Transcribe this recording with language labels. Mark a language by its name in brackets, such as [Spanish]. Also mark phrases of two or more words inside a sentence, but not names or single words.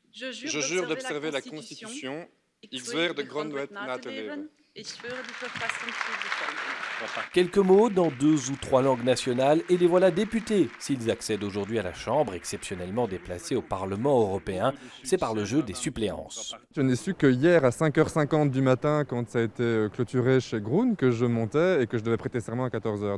[French] Je jure d'observer la Constitution. [Dutch] Ik zweer de grondwet na te leven. [French] Quelques mots dans 2 ou 3 langues nationales et les voilà députés. S'ils accèdent aujourd'hui à la Chambre, exceptionnellement déplacés au Parlement européen, c'est par le jeu des suppléances. Je n'ai su que hier à 5h50 du matin, quand ça a été clôturé chez Groen, que je montais et que je devais prêter serment à 14h.